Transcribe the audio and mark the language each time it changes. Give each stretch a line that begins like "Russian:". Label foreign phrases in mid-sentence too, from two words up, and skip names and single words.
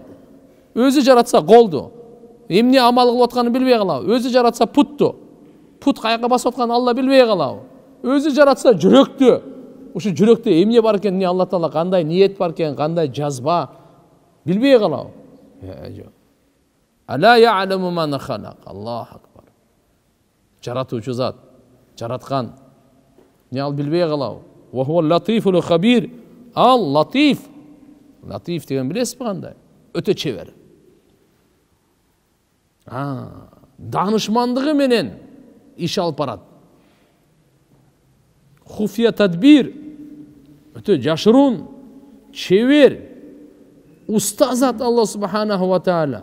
Kyrgyz: Өзү жаратса колду, эмне амал кылып атканын билбей калабы? Өзү жаратса путту, пут каяка басып атканын Алла билбей калабы? Өзү жаратса жүрөктү, ушу жүрөктө эмне бар экен, Алла Таала кандай ниет бар экен, кандай жазба билбей калабы?
Arabic: ألا يعلم من خلق الله أكبر.
Kyrgyz: Жаратуучу зат, жараткан. Не ал билбей калабы?
Arabic: وهو اللطيف الخبير.
Kyrgyz: Ал латиф. Латиф деген билесизби кандай? Өтө чебер. Данышмандыгы менен иш алып барат.
Arabic: خفية تدبير.
Kyrgyz: Өтө жашыруун, чебер, уста зат
Arabic: الله سبحانه وتعالى.